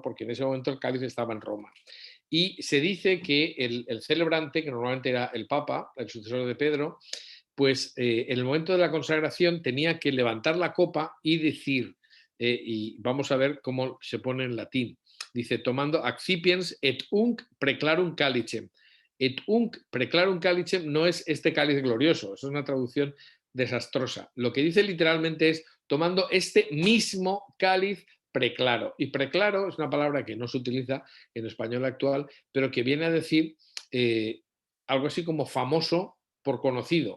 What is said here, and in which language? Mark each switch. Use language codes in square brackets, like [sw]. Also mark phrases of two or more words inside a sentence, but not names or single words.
[es] Porque en ese momento el cáliz estaba en Roma. Y se dice que el celebrante, que normalmente era el Papa, el sucesor de Pedro, pues en el momento de la consagración tenía que levantar la copa y decir, y vamos a ver cómo se pone en latín, dice, tomando [la] accipiens et unc preclarum calicem. Et unc preclarum calicem [es] no es este cáliz glorioso, eso es una traducción desastrosa. Lo que dice literalmente es tomando este mismo cáliz preclaro. Y preclaro es una palabra que no se utiliza en español actual, pero que viene a decir algo así como famoso por conocido.